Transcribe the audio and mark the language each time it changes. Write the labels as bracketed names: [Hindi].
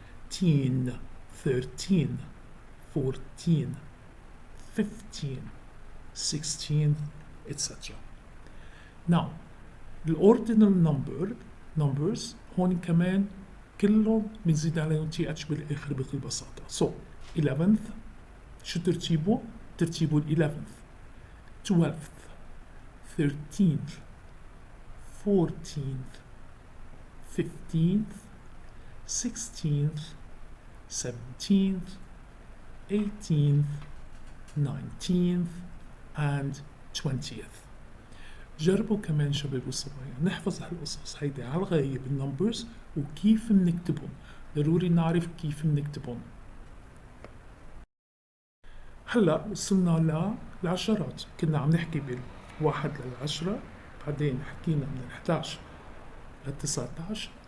[English] teen 13 14 15 16 etc. [Arabic] Now الأوردينال numbers هون كمان كلهم بنزيد عليهم TH بالآخر بكل بساطة. [English] So 11th [Arabic] شو ترتيبه؟ ترتيبه ال [English] 11th 12th 13th 14th 15th 16th 17th 18th 19th and 20th. [Arabic] جربوا كمان شباب وصبايا نحفظ هالقصص هيدي على الغاية بالنمبرز وكيف بنكتبهم. ضروري نعرف كيف بنكتبهم. هلا وصلنا للعشرات. كنا عم نحكي بالواحد للعشرة بعدين حكينا من ال11 لل 19.